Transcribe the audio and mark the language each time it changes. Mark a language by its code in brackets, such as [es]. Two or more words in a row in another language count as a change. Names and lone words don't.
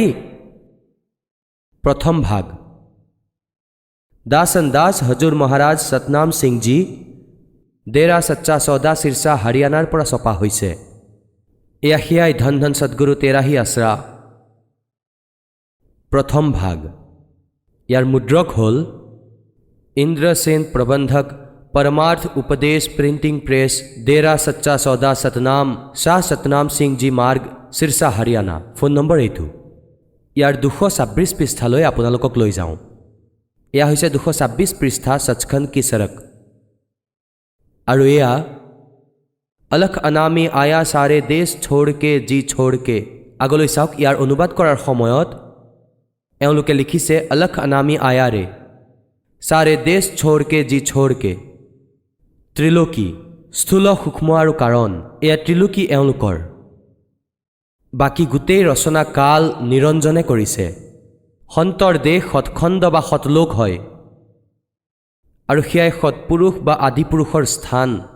[as] প্ৰথম ভাগ দাসন দাস হজুৰ মহাৰাজ সতনাম সিংজী ডেৰা সচ্চা সৌদা শিৰসা হাৰিয়ানাৰ পৰা ছপা হৈছে। এয়া সিয়াই [pa] ਧੰਨ ਧੰਨ ਸਤਿਗੁਰੂ ਤੇਰਾ ਹੀ ਆਸਰਾ। [as] প্ৰথম ভাগ ইয়াৰ মুদ্ৰক হ'ল ইন্দ্ৰসেন প্ৰবন্ধক [hi] परमार्थ उपदेश प्रिंटिंग प्रेस डेरा सच्चा सौदा सतनाम शाह सतनाम सिंह जी मार्ग सिरसा हरियाणा। [as] फोन নম্বৰ এইটো। ইয়াৰ 226 পৃষ্ঠালৈ আপোনালোকক লৈ যাওঁ। এয়া হৈছে 226 পৃষ্ঠা [hi] सचखंड की सड़क। [as] আৰু এয়া [hi] अलख अनामी आया सारे देश छोड़ के जी छोड़ के। [as] আগলৈ চাওক, ইয়াৰ অনুবাদ কৰাৰ সময়ত এওঁলোকে লিখিছে [hi] अलख अनामी आया रे सारे देश छोड़ के जी छोड़ के। [as] ত্ৰিলোকী স্থূল সূক্ষ্ম আৰু কাৰণ, এয়া ত্ৰিলোকী এওঁলোকৰ। বাকী গোটেই ৰচনা কাল নিৰঞ্জনে কৰিছে। সন্তৰ দেশ সৎখণ্ড বা সৎলোক হয় আৰু সেয়াই সৎপুৰুষ বা আদিপুৰুষৰ স্থান।